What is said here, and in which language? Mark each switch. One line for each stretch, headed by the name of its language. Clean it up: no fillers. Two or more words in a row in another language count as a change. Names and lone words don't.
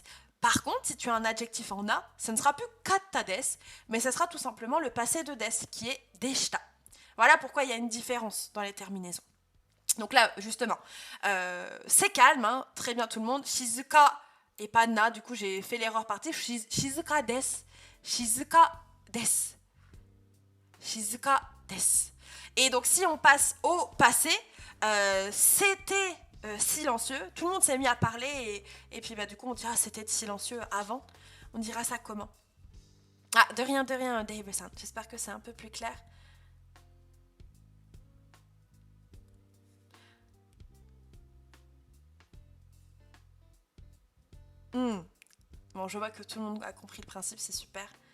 French: Par contre, si tu as un adjectif en a, ce ne sera plus
Japanese: かったです,
French: mais ce sera tout simplement le passé de desu, qui est deshita. Voilà pourquoi il y a une différence dans les terminaisons. Donc là, justement, c'est calme, hein, très bien tout le monde. Shizuka et pas na, du coup j'ai fait l'erreur partie.
Japanese: 静かです。静かです. 静かです.
French: Et donc si on passe au passé, c'était silencieux. Tout le monde s'est mis à parler et puis bah, du coup on dira c'était silencieux avant. On dira ça comment? Ah, de rien, Dave-san. J'espère que c'est un peu plus clair. Bon, je vois que tout le monde a compris le principe, c'est super.